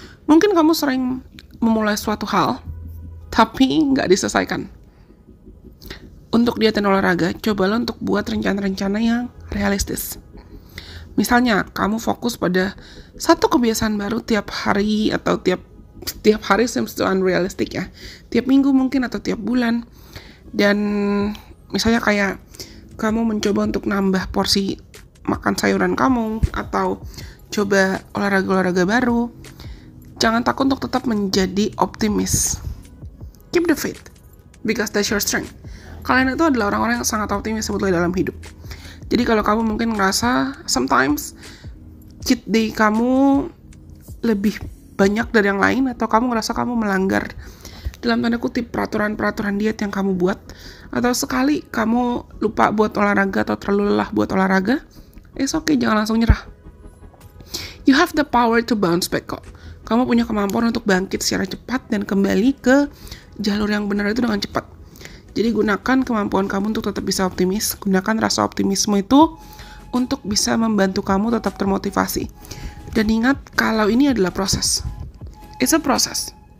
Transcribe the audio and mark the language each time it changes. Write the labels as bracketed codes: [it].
[id] Mungkin kamu sering memulai suatu hal, tapi nggak diselesaikan. Untuk diet dan olahraga, cobalah untuk buat rencana-rencana yang realistis. Misalnya, kamu fokus pada satu kebiasaan baru tiap hari atau tiap tiap hari [en] seems to unrealistic [id] ya. Tiap minggu mungkin atau tiap bulan. Dan misalnya kayak kamu mencoba untuk nambah porsi makan sayuran kamu atau coba olahraga-olahraga baru. Jangan takut untuk tetap menjadi optimis. [en] Keep the faith, because that's your strength. [id] Kalian itu adalah orang-orang yang sangat optimis sebetulnya dalam hidup. Jadi kalau kamu mungkin ngerasa [en] sometimes cheat day [id] kamu lebih banyak dari yang lain, atau kamu ngerasa kamu melanggar dalam tanda kutip peraturan-peraturan diet yang kamu buat, atau sekali kamu lupa buat olahraga atau terlalu lelah buat olahraga, [en] it's okay, [id] jangan langsung nyerah. [en] You have the power to bounce back kok. [id] Kamu punya kemampuan untuk bangkit secara cepat dan kembali ke jalur yang benar itu dengan cepat. Jadi gunakan kemampuan kamu untuk tetap bisa optimis. Gunakan rasa optimisme itu untuk bisa membantu kamu tetap termotivasi. Dan ingat kalau ini adalah proses. [en] It's a process.